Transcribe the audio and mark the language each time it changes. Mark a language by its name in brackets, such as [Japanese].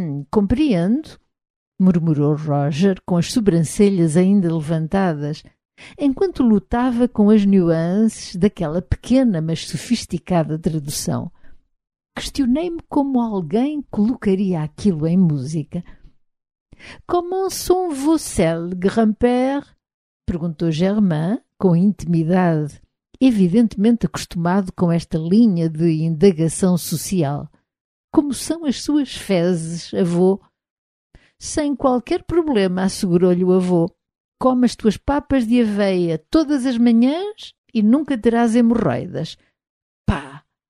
[Portuguese] Compreendo, murmurou Roger, com as sobrancelhas ainda levantadas, enquanto lutava com as nuances daquela pequena, mas sofisticada tradução. Questionei-me como alguém colocaria aquilo em música. [French] Comment sont vos selles, grand-père? [Portuguese] Perguntou Germain, com intimidade, evidentemente acostumado com esta linha de indagação social. Como são as suas fezes, avô? Sem qualquer problema, assegurou-lhe o avô. Come as tuas papas de aveia todas as manhãs e nunca terás hemorroidas. Pá!